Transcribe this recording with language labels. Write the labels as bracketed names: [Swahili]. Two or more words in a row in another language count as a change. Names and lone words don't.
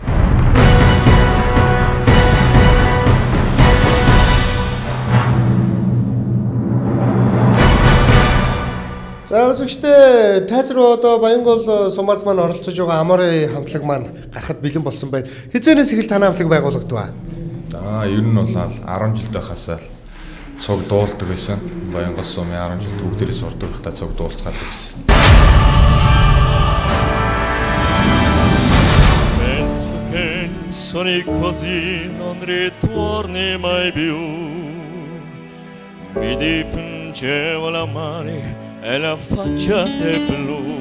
[Mongolian] За үзэгчдээ тайз руу одоо Баянгол сумаас маань оролцож байгаа Амарын хамтлаг маань гарахад бэлэн болсон байна. Хизээнээс эхэл танай хамтлаг байгуулагдав. Ер нь бол 10 жил байхасаа цуг дуулдаг байсан. Баянгол сумын 10 жил бүгдээрээ сурдаг байхдаа цуг дуулцгаад байсан. [Italian] Penso che sono così non ritorni mai più. Mi dipingevo la mano e la faccia del blu.